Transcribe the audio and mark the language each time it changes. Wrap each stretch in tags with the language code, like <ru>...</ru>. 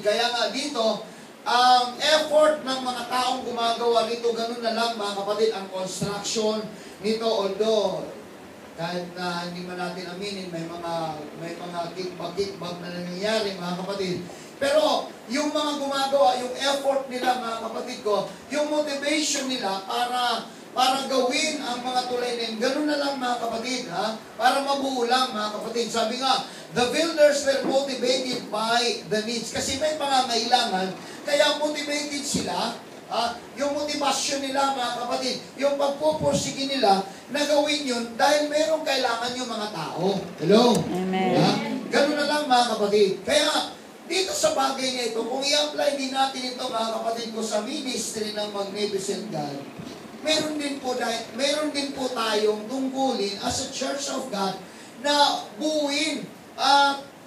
<tl>Kaya nga dito, ang effort ng mga taong gumagawa nito, ganun na lang, mga kapatid, ang construction nito, although kahit na hindi man natin aminin, may mga kickback na nangyayari, mga kapatid. Pero yung mga gumagawa, yung effort nila, mga kapatid ko, yung motivation nila para gawin ang mga tulay na yun, ganun na lang, mga kapatid, ha? Para mabuo lang, mga kapatid. Sabi nga,</tl> <en>the builders were motivated by the needs.</en> <tl>Kasi may pangangailangan, kaya motivated sila. Yung motivasyon nila, mga kapatid, yung pagpupursige nila na gawin yun dahil merong kailangan yung mga tao. Hello? Amen. Ganun na lang, mga kapatid. Kaya, dito sa bagay na ito, kung i-apply din natin ito, mga kapatid ko, sa ministry ng Magnificent God, meron din po tayong tungkulin</tl> <en>as a Church of God</en> <tl>na buuin at</tl>